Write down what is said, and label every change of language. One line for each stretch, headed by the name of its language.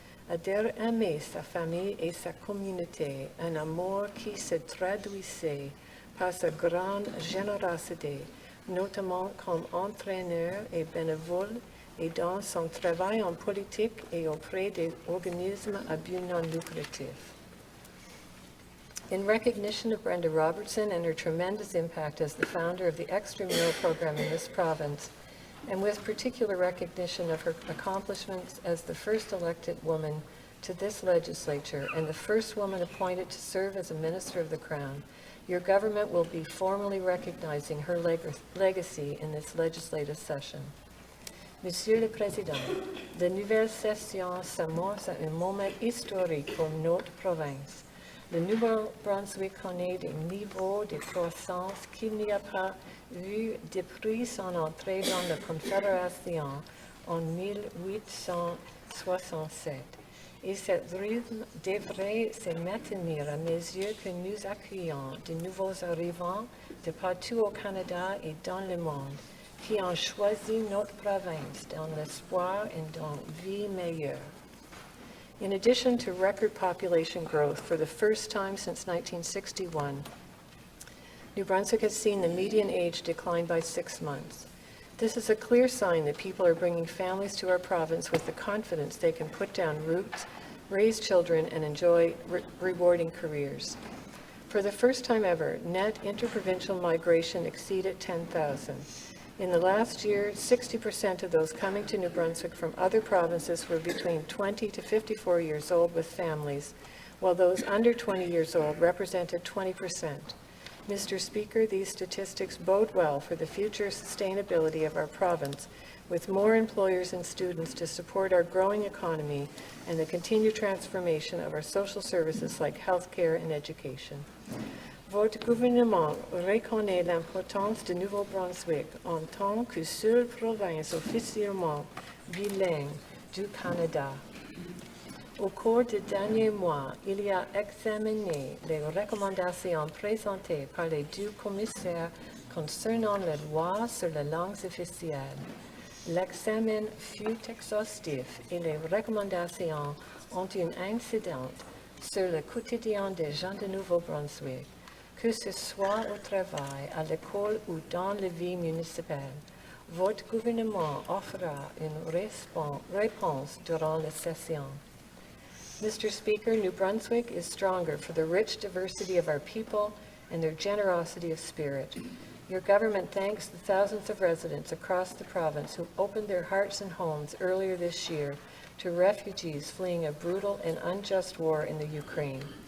French: Adair aimait sa famille et sa communauté, un amour qui se traduisait par sa grande générosité, notamment comme entraîneur et bénévole et dans son travail en politique et auprès des organismes à but non lucratif.
English: In recognition of Brenda Robertson and her tremendous impact as the founder of the extramural program in this province, and with particular recognition of her accomplishments as the first elected woman to this legislature and the first woman appointed to serve as a minister of the Crown, your government will be formally recognizing her legacy in this legislative session.
French: Monsieur le Président, la nouvelle session s'amorce à un moment historique pour notre province. Le Nouveau-Brunswick connaît des niveaux de croissance qu'il n'y a pas vu depuis son entrée dans la Confédération en 1867. Et ce rythme devrait se maintenir à mesure que nous accueillons de nouveaux arrivants de partout au Canada et dans le monde qui ont choisi notre province dans l'espoir et dans une vie meilleure.
English: In addition to record population growth for the first time since 1961, New Brunswick has seen the median age decline by 6 months. This is a clear sign that people are bringing families to our province with the confidence they can put down roots, raise children, and enjoy rewarding careers. For the first time ever, net interprovincial migration exceeded 10,000. In the last year, 60% of those coming to New Brunswick from other provinces were between 20 to 54 years old with families, while those under 20 years old represented 20%. Mr. Speaker, these statistics bode well for the future sustainability of our province, with more employers and students to support our growing economy and the continued transformation of our social services like healthcare and education.
French: Votre gouvernement reconnaît l'importance du Nouveau-Brunswick en tant que seule province officiellement bilingue du Canada. Au cours des derniers mois, il y a examiné les recommandations présentées par les deux commissaires concernant la loi sur les langues officielles. L'examen fut exhaustif et les recommandations ont une incidence sur le quotidien des gens de Nouveau-Brunswick, que ce soit au travail, à l'école ou dans la vie municipale. Votre gouvernement offrira une réponse durant la session.
English: Mr. Speaker, New Brunswick is stronger for the rich diversity of our people and their generosity of spirit. Your government thanks the thousands of residents across the province who opened their hearts and homes earlier this year to refugees fleeing a brutal and unjust war in the Ukraine.